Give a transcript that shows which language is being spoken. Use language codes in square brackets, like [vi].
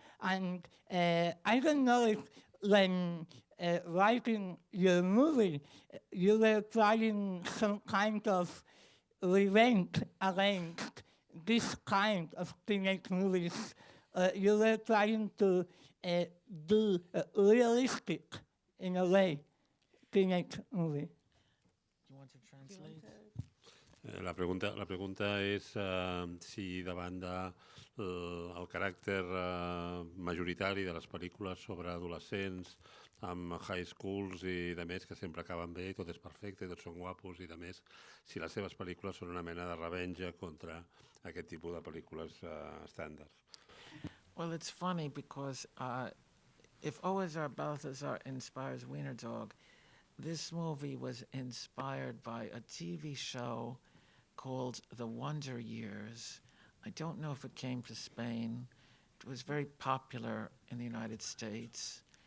[en] And I don't know if when writing your movie, you were trying some kind of revenge against this kind of teenage movies. You were trying to do realistic, in a way, teenage movie. Do you want to translate? [ca] La pregunta és si davant el caràcter majoritari de les pel·lícules sobre adolescents amb high schools i de més que sempre acaben bé, tot és perfecte, tots són guapos i de més, si les seves pel·lícules són una mena de revenja contra aquest tipus de pel·lícules estàndards. [en] Well, it's funny because if O.S.R. Balthazar inspires Wiener-Dog, this movie was inspired by a TV show called The Wonder Years. I don't know if it came to Spain. It was very popular in the United States.